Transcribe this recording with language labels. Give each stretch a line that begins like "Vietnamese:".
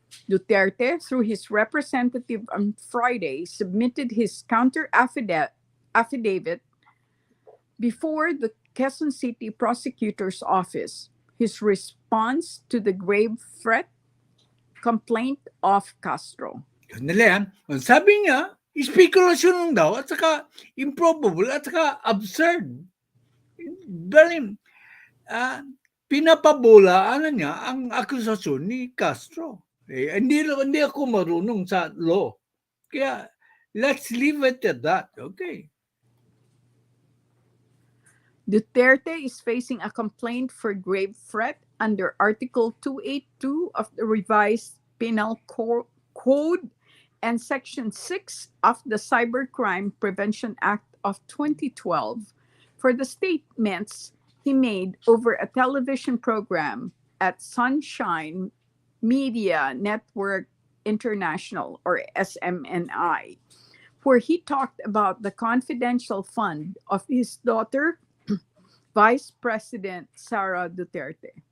English: Duterte, through his representative on Friday, submitted his counter affidavit before the Quezon City Prosecutor's Office. His response to the grave threat complaint of Castro.
Filipino: Sabi niya, speculation daw at saka improbable at saka absurd. Dahil pinapabola niya ang akusasyon ni Castro. Hindi ako marunong sa law.
English: Kaya let's leave it at that. Okay. Duterte is facing a complaint for grave threat under Article 282 of the revised Penal Code and Section 6 of the Cybercrime Prevention Act of 2012 for the statements he made over a television program at Sunshine Media Network International, or SMNI, where he talked about the confidential fund of his daughter, Vice President Sara Duterte.